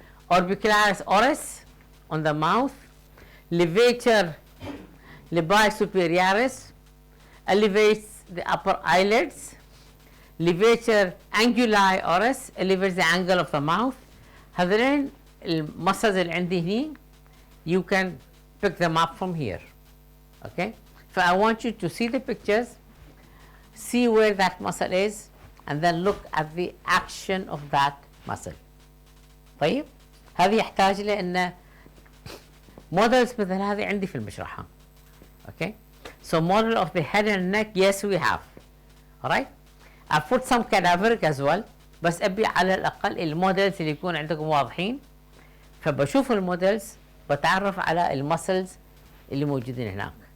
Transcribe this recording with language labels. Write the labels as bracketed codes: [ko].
[en] Orbicularis oris on the mouth, levator labii superioris elevates the upper eyelids, levator anguli oris elevates the angle of the mouth. [ar] هذين المسلز اللي عندي هني, [en] you can pick them up from here. Okay, so I want you to see the pictures, see where that muscle is, and then look at the action of that muscle. [ar] طيب هذه يحتاج لأن models مثل هذه عندي في المشرحة. [en] Okay, so model of the head and neck, yes we have. Alright, I put some cadaveric as well, [ar] بس أبي على الأقل المودلز اللي يكون عندكم واضحين، فبشوف المودلز بتعرف على المسلز اللي موجودين هناك.